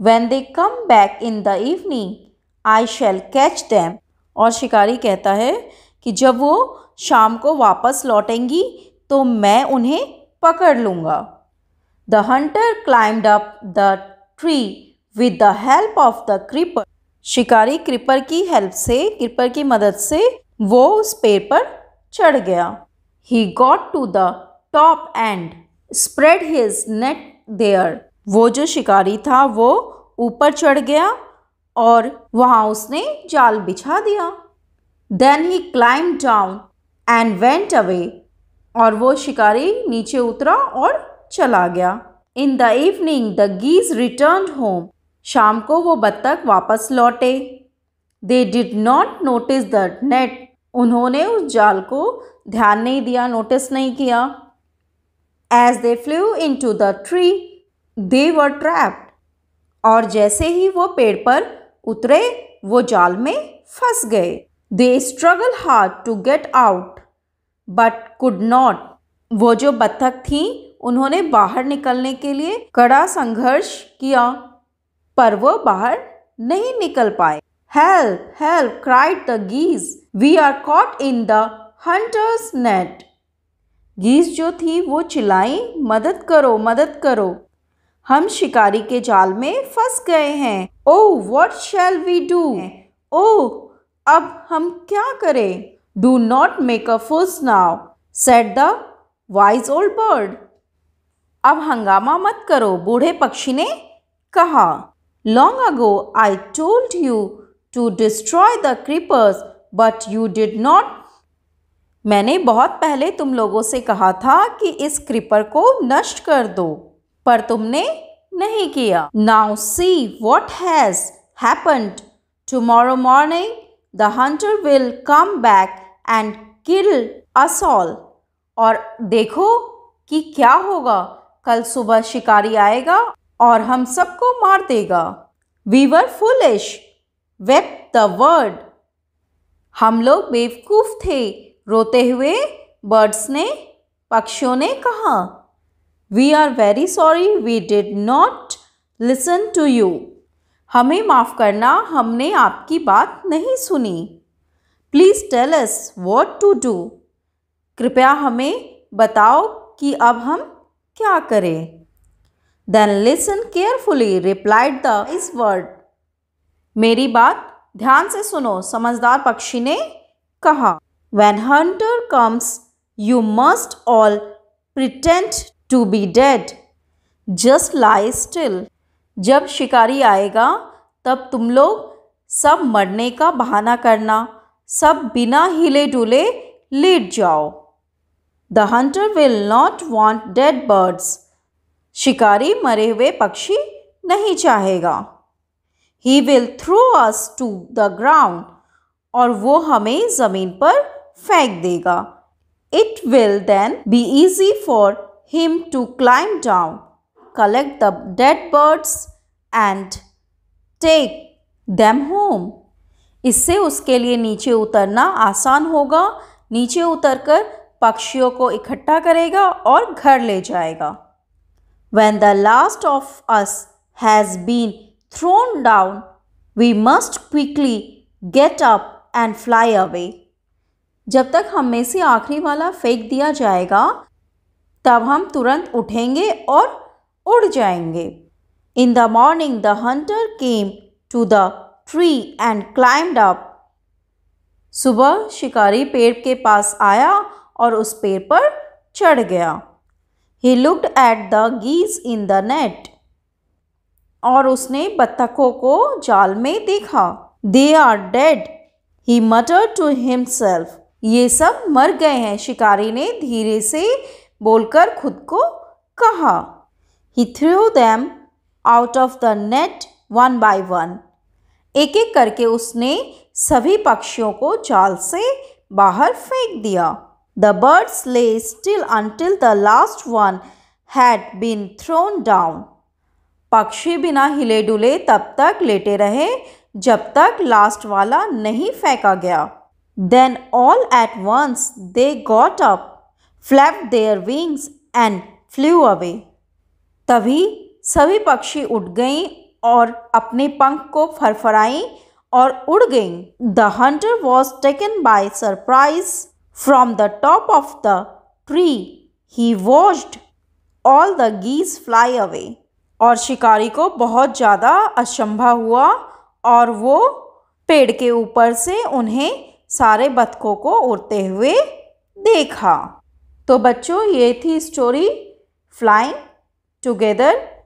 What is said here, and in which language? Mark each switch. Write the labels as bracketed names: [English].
[English] When they come back in the evening, I shall catch them. [Hindi] और शिकारी कहता है कि जब वो शाम को वापस लौटेंगी तो मैं उन्हें पकड़ लूँगा. [English] The hunter climbed up the tree with the help of the creeper. [Hindi] शिकारी क्रीपर की मदद से वो उस पेड़ पर चढ़ गया. [English] He got to the top and spread his net there. [Hindi] वो जो शिकारी था वो ऊपर चढ़ गया और वहाँ उसने जाल बिछा दिया. [English] Then he climbed down and went away. [Hindi] और वो शिकारी नीचे उतरा और चला गया. [English] In the evening the geese returned home. [Hindi] शाम को वो बत्तख वापस लौटे. [English] They did not notice the net. [Hindi] उन्होंने उस जाल को ध्यान नहीं दिया, नोटिस नहीं किया. [English] As they flew into the tree, they were trapped. [Hindi] और जैसे ही वो पेड़ पर उतरे वो जाल में फंस गए. [English] They struggled hard to get out, but could not. [Hindi] वो जो बत्तख थी उन्होंने बाहर निकलने के लिए कड़ा संघर्ष किया, पर वो बाहर नहीं निकल पाए. [English] Help! Help! cried the geese. We are caught in the hunter's net. [Hindi] गीज जो थी वो चिल्लाई, मदद करो, मदद करो, हम शिकारी के जाल में फंस गए हैं. [English] Oh, what shall we do? [Hindi] Oh, अब हम क्या करें? [English] Do not make a fuss now, said the wise old bird. [Hindi] अब हंगामा मत करो, बूढ़े पक्षी ने कहा. [English] Long ago I told you to destroy the creepers, but you did not. [Hindi] मैंने बहुत पहले तुम लोगों से कहा था कि इस क्रीपर को नष्ट कर दो, पर तुमने नहीं किया. [English] Now see what has happened. Tomorrow morning the hunter will come back and kill us all. [Hindi] और देखो कि क्या होगा, कल सुबह शिकारी आएगा और हम सबको मार देगा. [English] We were foolish, wept the bird. [Hindi] हम लोग बेवकूफ थे, रोते हुए बर्ड्स ने, पक्षियों ने कहा. [English] We are very sorry we did not listen to you. [Hindi] हमें माफ़ करना, हमने आपकी बात नहीं सुनी. [English] Please tell us what to do. [Hindi] कृपया हमें बताओ कि अब हम क्या करें. [English] Then listen carefully, replied the wise bird. [Hindi] मेरी बात ध्यान से सुनो, समझदार पक्षी ने कहा. [English] When hunter comes You must all pretend to be dead. Just lie still. [Hindi] जब शिकारी आएगा तब तुम लोग सब मरने का बहाना करना, सब बिना हिले डुले लेट जाओ. [English] The hunter will not want dead birds. [Hindi] शिकारी मरे हुए पक्षी नहीं चाहेगा. [English] He will throw us to the ground. [Hindi] और वो हमें ज़मीन पर फेंक देगा. [English] It will then be easy for him to climb down, collect the dead birds and take them home. [Hindi] इससे उसके लिए नीचे उतरना आसान होगा. नीचे उतरकर पक्षियों को इकट्ठा करेगा और घर ले जाएगा. [English] When the last of us has been thrown down, we must quickly get up and fly away. [Hindi] जब तक हम में से आखिरी वाला फेंक दिया जाएगा तब हम तुरंत उठेंगे और उड़ जाएंगे. [English] In the morning the hunter came to the tree and climbed up. [Hindi] सुबह शिकारी पेड़ के पास आया और उस पेड़ पर चढ़ गया. [English] He looked at the geese in the net. [Hindi] और उसने बत्तखों को जाल में देखा. [English] They are dead, he muttered to himself. [Hindi] ये सब मर गए हैं, शिकारी ने धीरे से बोलकर खुद को कहा. [English] He threw them out of the net one by one. [Hindi] एक एक करके उसने सभी पक्षियों को जाल से बाहर फेंक दिया. [English] The birds lay still until the last one had been thrown down. [Hindi] पक्षी बिना हिले डुले तब तक लेटे रहे जब तक लास्ट वाला नहीं फेंका गया. [English] Then all at once they got up, flapped their wings and flew away. [Hindi] तभी सभी पक्षी उठ गईं और अपने पंख को फरफराईं और उड़ गईं. [English] The hunter was taken by surprise. From the top of the tree he watched all the geese fly away. [Hindi] और शिकारी को बहुत ज़्यादा अचंभा हुआ और वो पेड़ के ऊपर से उन्हें सारे बतखों को उड़ते हुए देखा. तो बच्चों ये थी स्टोरी फ्लाइंग टुगेदर.